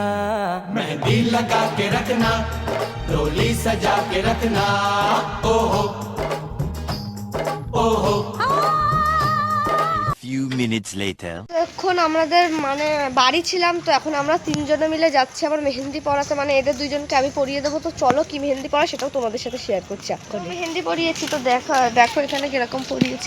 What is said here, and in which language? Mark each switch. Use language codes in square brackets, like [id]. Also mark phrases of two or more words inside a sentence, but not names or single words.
[hi] मेहंदी लगा के रखना डोली सजा के रखना ओहो ओहो [en] Few minutes later. [bn] এখন আমাদের মানে বাড়ি ছিলাম, তো এখন আমরা তিনজনে মিলে যাচ্ছি আবার মেহেন্দি পরাতে। মানে এদের দুইজনকে আমি পরিয়ে দেবো। তো চলো কি মেহেন্দি পরা সেটাও তোমাদের সাথে শেয়ার করছি। এখন মেহেন্দি পরিয়েছি, তো দেখো এখানে কিরকম পরিয়েছি।